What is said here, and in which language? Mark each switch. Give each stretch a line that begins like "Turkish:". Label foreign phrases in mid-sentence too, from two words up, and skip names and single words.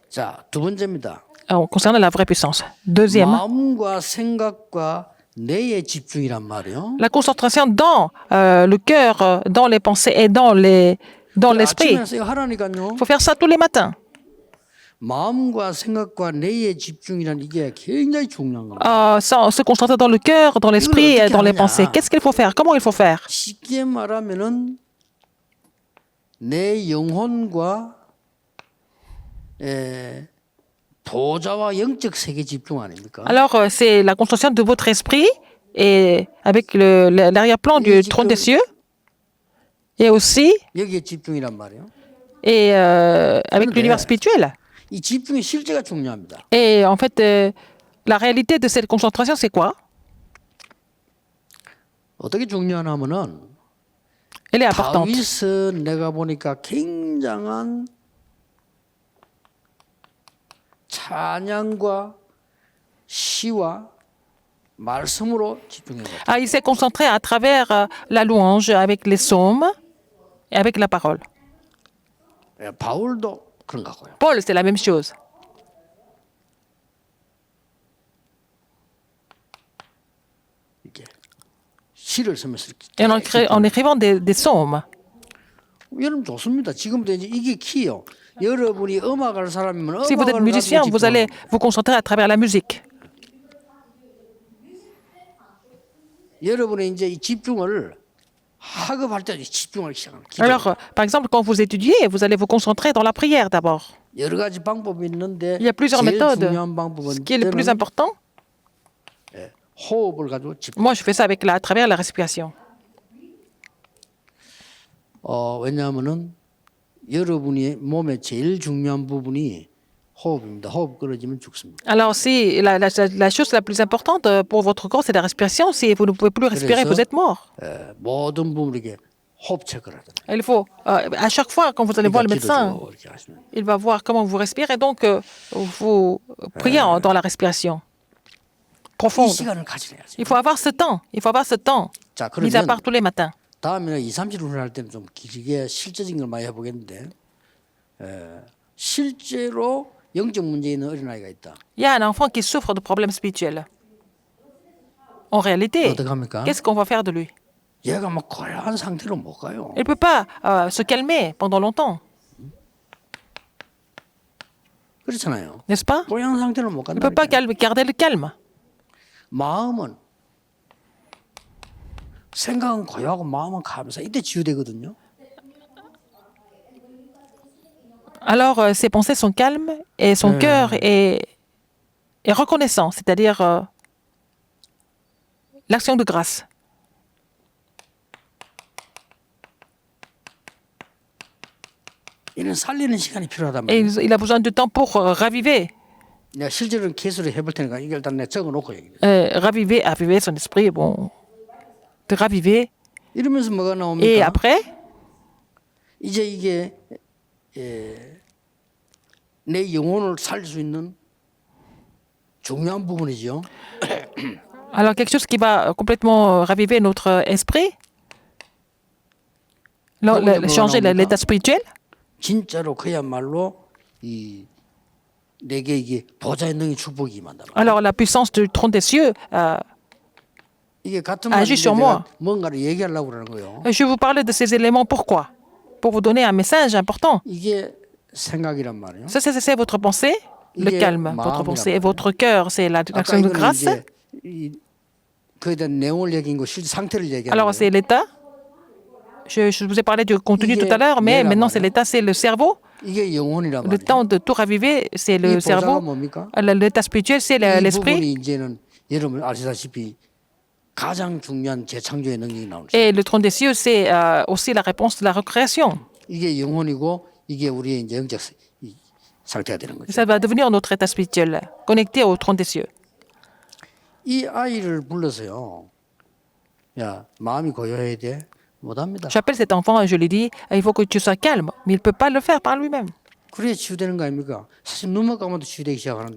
Korean: 자, 두 번째입니다.
French: Concernant la vraie puissance. Deuxième,
Korean: 마음과 생각과 뇌에 집중이란 말이에요.
French: la concentration dans le cœur, dans les pensées et dans l'esprit.
Korean: 아침에 하세요. 하라니까요.
French: Il faut faire ça tous les matins.
Korean: 마음과 생각과 뇌에 집중이란 이게 굉장히 중요한 겁니다.
French: Se concentrer dans le cœur, dans l'esprit et dans les pensées. Qu'est-ce qu'il faut faire? Comment il faut faire?
Korean: 쉽게 말하면은 내 영혼과 보좌와 영적 세계 집중 아닙니까?
French: Alors, c'est la concentration de votre esprit et avec l'arrière-plan du trône des cieux et aussi
Korean: 여기에 집중이란 말이에요.
French: et avec l'univers spirituel.
Korean: 이 집중의 실제가 중요합니다.
French: Et en fait, la réalité de cette concentration, c'est quoi?
Korean: 어떻게 중요하냐면은
French: Elle est importante.
Korean: 다윗은 내가 보니까 굉장한 찬양과 시와 말씀으로 집중해요.
French: Il s'est concentré à travers la louange avec les psaumes et avec la parole.
Korean: 바울도 그런 것 같고요.
French: Paul, c'est la même chose.
Korean: 이게 시를 쓰면서
French: Et en écrivant des psaumes.
Korean: 여러분 좋습니다. 지금부터 이제 이게 키요. 여러분이 음악할 사람이면
French: Si vous êtes
Korean: 음악을
French: musicien,
Korean: 가지고
French: vous allez
Korean: 집중하는
French: vous concentrer à travers la musique.
Korean: 여러분의 이제 이 집중을 학업할 때 집중하기 시작하는 기도.
French: Alors, par exemple, quand vous étudiez, vous allez vous concentrer dans la prière d'abord.
Korean: 여러 가지 방법이 있는데
French: Il y a plusieurs
Korean: 제일
French: méthodes.
Korean: 중요한 방법은
French: Ce qui est le plus
Korean: 저는
French: important,
Korean: 호흡을 가지고 집중.
French: moi, je fais ça à travers la respiration.
Korean: 왜냐하면은 여러분이 몸의 제일 중요한 부분이 호흡입니다. 호흡 끊어지면 죽습니다.
French: Alors, si la chose la plus importante pour votre corps, c'est la respiration. Si vous ne pouvez plus respirer, vous êtes mort.
Korean: 모든 부분에게 호흡 체크를 하잖아요.
French: Il faut, à chaque fois, quand vous allez voir le médecin,
Korean: 이렇게 하시면
French: il va voir comment vous respirez. Donc, vous priez dans la respiration
Korean: 이
French: profonde.
Korean: 시간을 가지려야죠.
French: Il faut avoir ce temps. Il faut avoir ce temps,
Korean: 자,
French: mis à
Korean: 그러면
French: part tous les matins.
Korean: 다음에는 2, 30분 할 때는 좀 길게 실제적인 걸 많이 해보겠는데 실제로 영적 문제 있는 어린아이가 있다.
French: Il y a un enfant qui souffre de problèmes spirituels. En réalité,
Korean: 어떻게 합니까?
French: qu'est-ce qu'on va faire de lui?
Korean: 얘가 막 고요한 상태로 못 가요.
French: Il ne peut pas se calmer pendant longtemps,
Korean: 그렇잖아요.
French: n'est-ce pas?
Korean: 고요한 상태로 못
French: Il ne peut pas
Korean: 간다니까.
French: garder le calme.
Korean: 마음은 생각은 고요하고 마음은 가면서 이때 치유되거든요.
French: Alors, ses pensées sont calmes et son cœur est reconnaissant, c'est-à-dire l'action de grâce.
Korean: 이는 살리는 시간이 필요하단
French: Et
Korean: 말이에요.
French: il a besoin de temps pour raviver.
Korean: 내가 실제로는 개수를 해볼 테니까 이걸 일단 내가 적어놓고 얘기해.
French: Raviver son esprit, bon. de raviver.
Korean: 이러면서 뭐가
French: Et
Korean: 나옵니까?
French: après,
Korean: 이제 이게 내 영혼을 살릴 수 있는 중요한 부분이죠.
French: alors quelque chose qui va complètement raviver notre esprit, changer l'état spirituel.
Korean: 진짜로 그야말로 이 내게 이게 보좌의 능히 축복이 임한다.
French: Alors la puissance du trône des cieux
Korean: 이게 같은
French: agit
Korean: 말인데
French: sur moi.
Korean: 내가 뭔가를 얘기하려고 그러는 거예요.
French: Je vais vous parler de ces éléments. Pourquoi? Pour vous donner un message important.
Korean: 이게 생각이란 말이에요.
French: Ça, c'est votre pensée, le calme, votre pensée. Et votre cœur, c'est l'action de grâce.
Korean: 그에 대한 내용을 얘기한 거 실제 상태를 얘기하는
French: Alors,
Korean: 거예요.
French: c'est l'état. Je vous ai parlé du contenu tout à l'heure, mais maintenant, c'est l'état, c'est le cerveau.
Korean: 이게 영혼이란
French: Le
Korean: 말이에요.
French: temps de tout raviver, c'est le
Korean: 이 보좌가
French: cerveau.
Korean: 뭡니까?
French: L'état spirituel, c'est
Korean: 이
French: l'esprit.
Korean: 부분이 이제는 여러분 아시다시피 가장 중요한 재창조의 능력이 나오죠.
French: Et le trône des cieux, c'est aussi la réponse de la recréation.
Korean: 이게 영혼이고 이게 우리의 이제 영적 상태가 되는 거죠.
French: Ça va devenir notre état spirituel, connecté au trône des cieux.
Korean: 이 아이를 불러서요. 야, 마음이 고요해야 돼. 못합니다.
French: J'appelle cet enfant et je lui dis, il faut que tu sois calme. Mais il ne peut pas le faire par lui-même.
Korean: 그래야 치유되는 거 아닙니까? 사실 눈만 감아도 치유되기 시작하는데.